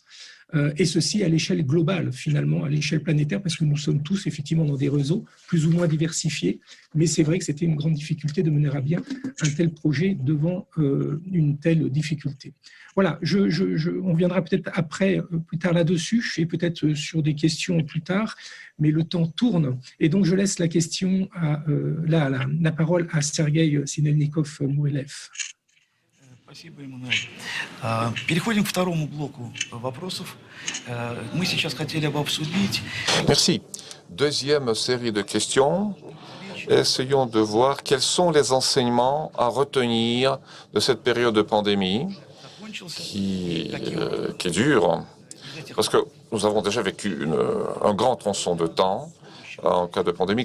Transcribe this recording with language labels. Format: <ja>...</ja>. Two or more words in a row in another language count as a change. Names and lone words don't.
<fr>Et ceci à l'échelle globale, finalement, à l'échelle planétaire, parce que nous sommes tous effectivement dans des réseaux plus ou moins diversifiés, mais c'est vrai que c'était une grande difficulté de mener à bien un tel projet devant une telle difficulté. Voilà, on viendra peut-être après, plus tard là-dessus, et peut-être sur des questions plus tard, mais le temps tourne, et donc je laisse la question, la parole à Sergueï Sinelnikov-Mourelev.</fr> <ru>Спасибо, Эммануэль. Переходим к второму блоку вопросов. Мы сейчас хотели бы обсудить...</ru> <fr>Merci. Deuxième série de questions. Essayons de voir quels sont les enseignements à retenir de cette période de pandémie qui dure, parce que nous avons déjà vécu un grand tronçon de temps en cas de pandémie.</fr>